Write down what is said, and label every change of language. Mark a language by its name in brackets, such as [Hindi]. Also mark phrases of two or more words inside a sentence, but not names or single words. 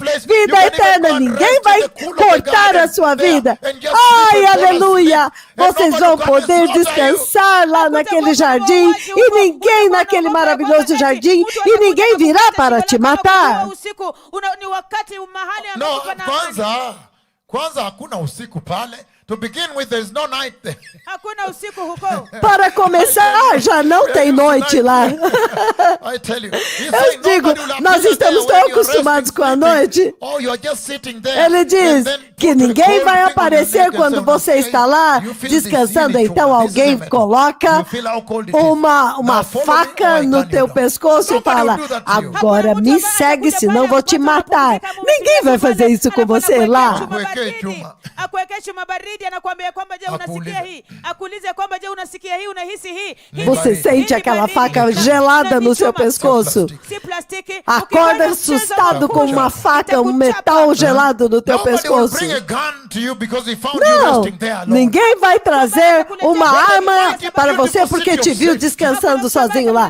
[Portuguese] Vida eterna. Ninguém vai cortar a sua vida. Ai, aleluia. Vocês vão poder descansar lá naquele jardim. E ninguém naquele maravilhoso jardim. E ninguém virá para te matar. [English] No, [Swahili] kwanza hakuna usiku pale. [English] To begin with, there's no night there. [Portuguese] Para começar, já não tem noite lá. [English] I tell you. [Portuguese] Eu digo, nós estamos tão acostumados com a noite. Ele diz que ninguém vai aparecer quando você está lá descansando. Então alguém coloca uma faca no teu pescoço e fala, agora me segue, senão vou te matar. Ninguém vai fazer isso com você lá. [Swahili] Anakuambia kwamba je unasikia hii, akuulize kwamba je unasikia hii, unahisi hii. [Portuguese] Você sente aquela faca gelada no seu pescoço. Acorda assustado com uma faca, um metal gelado no teu pescoço. Não, ninguém vai trazer uma arma para você porque te viu descansando sozinho lá.